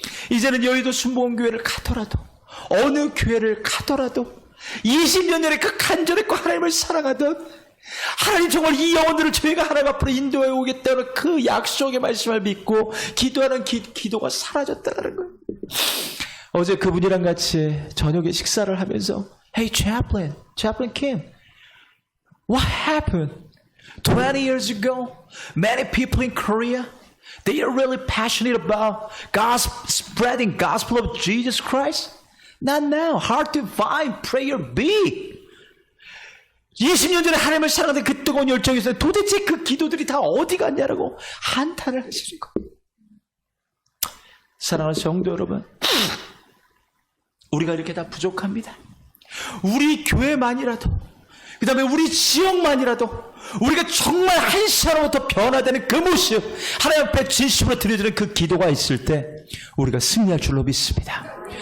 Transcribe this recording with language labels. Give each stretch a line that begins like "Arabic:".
Korean: 이제는 여의도 순복음교회를 가더라도, 어느 교회를 가더라도 20년 전에 그 간절했고 하나님을 사랑하던, 하나님 정말 이 영혼들을 저희가 하나님 앞으로 인도해 오겠다는 그 약속의 말씀을 믿고 기도하는 기도가 사라졌다는 거예요. 어제 그분이랑 같이 저녁에 식사를 하면서
English: Hey Chaplain Kim, what happened? 20 years ago, many people in Korea, they are really passionate about spreading gospel of Jesus Christ. Not now. Hard to find. Prayer B.
Korean: 20년 전에 하나님을 사랑하던 그 뜨거운 열정이 있어요. 도대체 그 기도들이 다 어디 갔냐라고 한탄을 하시는 거예요. 사랑하는 성도 여러분, 우리가 이렇게 다 부족합니다. 우리 교회만이라도, 그 다음에 우리 지역만이라도 우리가 정말 한 시간부터 변화되는 그 모습, 하나님 앞에 진심으로 드려지는 그 기도가 있을 때 우리가 승리할 줄로 믿습니다.